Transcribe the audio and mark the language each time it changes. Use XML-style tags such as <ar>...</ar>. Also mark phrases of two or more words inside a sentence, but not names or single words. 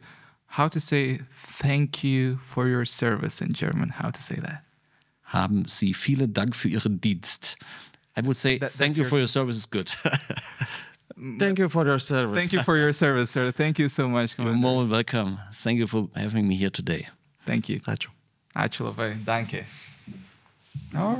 <en>How to say thank you for your service in German? How to say that?</en> <de>Haben Sie vielen Dank für Ihren Dienst.</de> <en>I would say thank you for your service is good. Thank you for your service. Thank you for your service, sir. Thank you so much, Commander. You're more than welcome. Thank you for having me here today. Thank you.</en> <lt>Ačiū. Ačiū labai.</lt> <de>Danke.</de> <en>All right.</en>